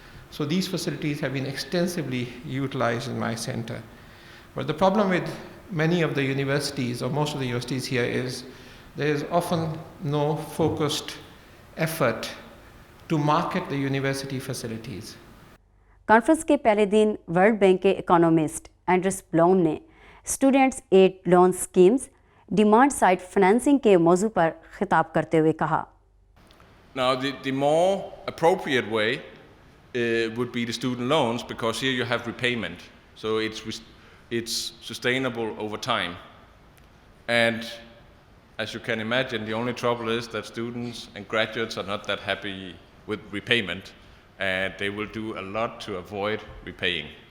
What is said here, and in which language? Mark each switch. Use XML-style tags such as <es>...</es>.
<en>So these facilities have been extensively utilized in my center. But the problem with many of the universities, or most of the universities here, is there is often no focused effort to market the university facilities.</en> <ur>Conference کے پہلے دن world bank کے economist اینڈرس بلاؤن نے students add loan schemes, demand side financing کے موضوع پر خطاب کرتے ہوئے کہا،</ur> <en>Now the more appropriate way would be the student loans, because here you have repayment, so it's sustainable over time. And as you can imagine, the only trouble is that students and graduates are not that happy with repayment, and they will do a lot to avoid repaying.</en>